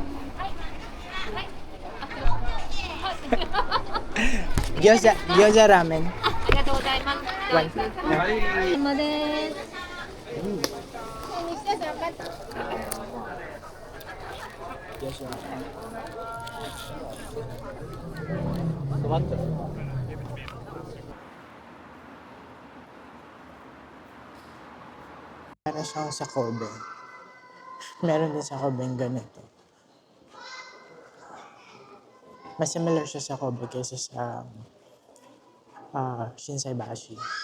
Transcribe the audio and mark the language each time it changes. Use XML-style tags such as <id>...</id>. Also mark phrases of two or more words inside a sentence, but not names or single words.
<ja>Gyoza Ramen. ありがとうございます。</ja> <en>One.</en> <ja>山です。西田さん、分かった。 Gyoza Ramen.</ja> <tl>Para siyang sa Kobe. Meron din sa Kobe ganito. Mas similar siya sa Kobe kaysa sa Shinsaibashi.</tl>